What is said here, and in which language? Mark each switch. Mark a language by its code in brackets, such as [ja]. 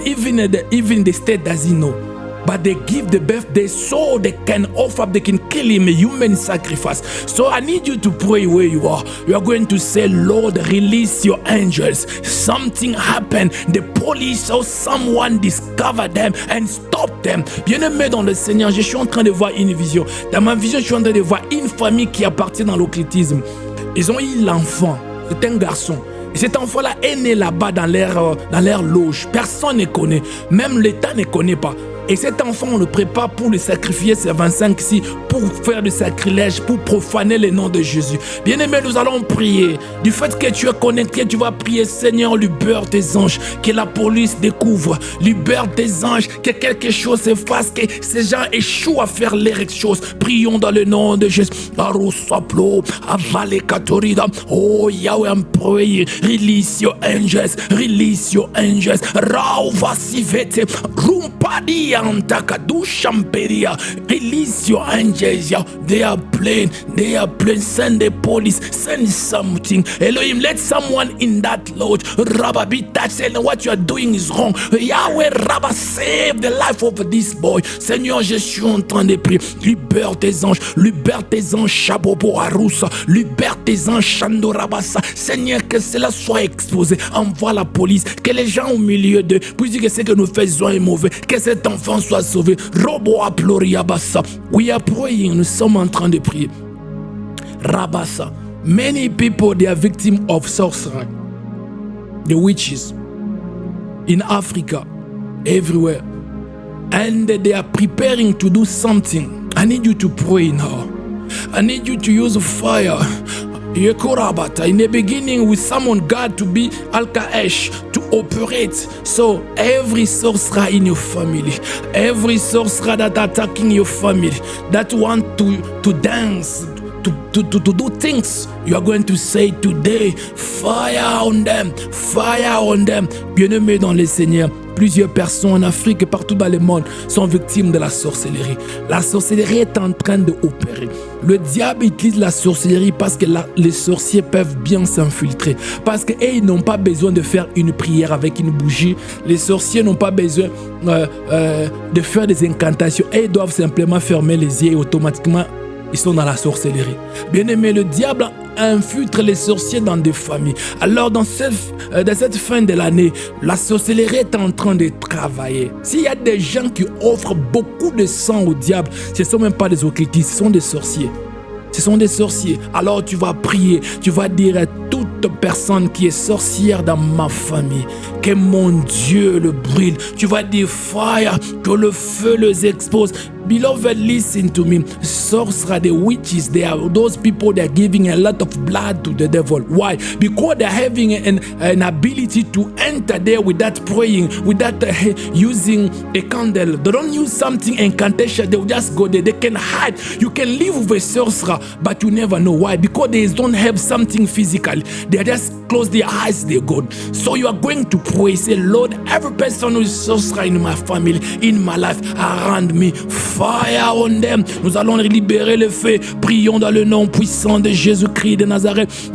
[en] Even the state doesn't know. But they give the birthday so they can offer, they can kill him a human sacrifice. So I need you to pray where you are. You are going to say, Lord, release your angels. Something happened. The police or someone discovered them and stopped them. [fr] Bien-aimé dans le Seigneur, je suis en train de voir une vision. Dans ma vision, je suis en train de voir une famille qui appartient dans l'occultisme. Ils ont eu l'enfant. C'est un garçon. Et cet enfant-là est né là-bas dans leur loge. Personne ne connaît. Même l'État ne connaît pas. Et cet enfant, on le prépare pour le sacrifier, ces 25 ici, pour faire du sacrilège, pour profaner le nom de Jésus. Bien-aimé, nous allons prier. Du fait que tu es connecté, tu vas prier, Seigneur, libère tes anges, que la police découvre, libère tes anges, que quelque chose se fasse, que ces gens échouent à faire les choses. Prions dans le nom de Jésus. [en] Oh Yahweh, I'm praying. Release your angels, release your angels. Rauva sivete, rumpadi. Release your angels. They are playing. Send the police. Send something. Elohim, let someone in that lodge, Rabba, be touched. And what you are doing is wrong. Yahweh, Rabba, save the life of this boy. [fr] Seigneur, je suis en train de prier. Libère tes anges. Libère tes anges. Shabobo Arusa. Libère tes anges. Shando Rabasa. Seigneur, que cela soit exposé. Envoie la police. Que les gens au milieu d'eux puissent dire que ce que nous faisons est mauvais. Que cet enfant soit sauvé. Robo Aploriabasa. [en] We are praying. [fr] Nous sommes en train de prier. Rabasa. [en] Many people, they are victims of sorcery. The witches. In Africa. Everywhere. And they are preparing to do something. I need you to pray now. I need you to use fire. In the beginning, we summon God to be Al-Kaesh, to operate. So every sorcerer in your family, every sorcerer that attacking your family, that want to dance, to do things, you are going to say today, fire on them, fire on them. [fr] Bien-aimés dans le Seigneur, plusieurs personnes en Afrique et partout dans le monde sont victimes de la sorcellerie. La sorcellerie est en train d'opérer. Le diable utilise la sorcellerie parce que les sorciers peuvent bien s'infiltrer. Parce qu'ils n'ont pas besoin de faire une prière avec une bougie. Les sorciers n'ont pas besoin de faire des incantations. Et ils doivent simplement fermer les yeux et automatiquement, ils sont dans la sorcellerie. Bien aimé, le diable infiltre les sorciers dans des familles. Alors dans cette fin de l'année, la sorcellerie est en train de travailler. S'il y a des gens qui offrent beaucoup de sang au diable, ce ne sont même pas des occultistes, ce sont des sorciers. Ce sont des sorciers. Alors tu vas prier, tu vas dire à toute personne qui est sorcière dans ma famille, que mon Dieu le brûle. Tu vas dire fire, que le feu les expose. [en] Beloved, listen to me. Sorcerer, the witches, they are those people that are giving a lot of blood to the devil. Why? Because they're having an ability to enter there without praying, without using a candle. They don't use something incantation. They will just go there. They can hide. You can live with a sorcerer, but you never know why. Because they don't have something physical. They just close their eyes, they're good. So you are going to pray. Say, Lord, every person who is sorcerer in my family, in my life, around me, fire on them. [fr] Nous allons libérer le feu. Prions dans le nom puissant de Jésus-Christ de Nazareth.